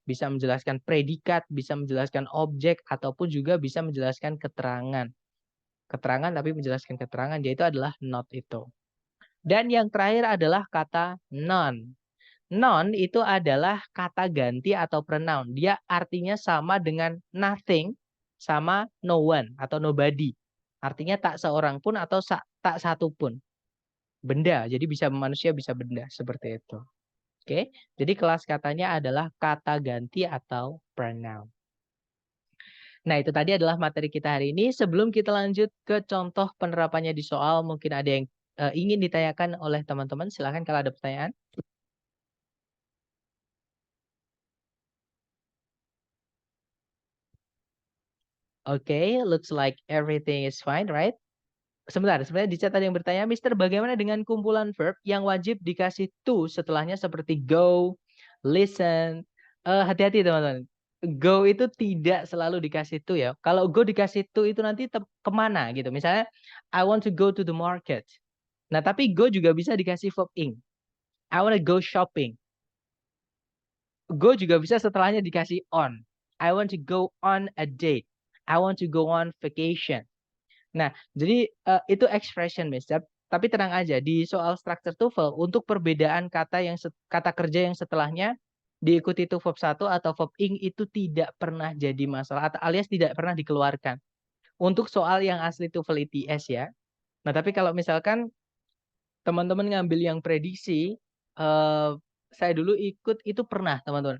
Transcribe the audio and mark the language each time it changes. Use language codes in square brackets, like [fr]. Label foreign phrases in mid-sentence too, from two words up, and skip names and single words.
[id] Bisa menjelaskan predikat. Bisa menjelaskan objek. Ataupun juga bisa menjelaskan keterangan. Keterangan tapi menjelaskan keterangan. Yaitu adalah not itu. Dan yang terakhir adalah kata non. Non itu adalah kata ganti atau pronoun. Dia artinya sama dengan nothing sama [en] no one [id] atau nobody. Artinya tak seorang pun atau tak satu pun. Benda, jadi bisa manusia bisa benda seperti itu. Oke, jadi kelas katanya adalah kata ganti atau pronoun. Nah, itu tadi adalah materi kita hari ini. Sebelum kita lanjut ke contoh penerapannya di soal, mungkin ada yang ingin ditanyakan oleh teman-teman. Silahkan kalau ada pertanyaan. [en] Okay, looks like everything is fine, right? [id] Sebentar, sebenarnya di chat ada yang bertanya, Mister, bagaimana dengan kumpulan verb yang wajib dikasih to setelahnya seperti go, listen. Hati-hati teman-teman. Go itu tidak selalu dikasih to ya. Kalau go dikasih to itu nanti kemana gitu. Misalnya, [en] I want to go to the market. [id] Nah, tapi go juga bisa dikasih [en] verb ing. I want to go shopping. [id] Go juga bisa setelahnya dikasih on. [en] I want to go on a date. I want to go on vacation. [id] Nah, jadi itu expression, Miss. Tapi tenang aja, di soal structure TOEFL untuk perbedaan kata kata kerja yang setelahnya diikuti [en] to verb 1 [id] atau [en] verb ing [id] itu tidak pernah jadi masalah atau alias tidak pernah dikeluarkan. Untuk soal yang asli TOEFL ITS ya. Nah, tapi kalau misalkan teman-teman ngambil yang prediksi, saya dulu ikut itu pernah, teman-teman.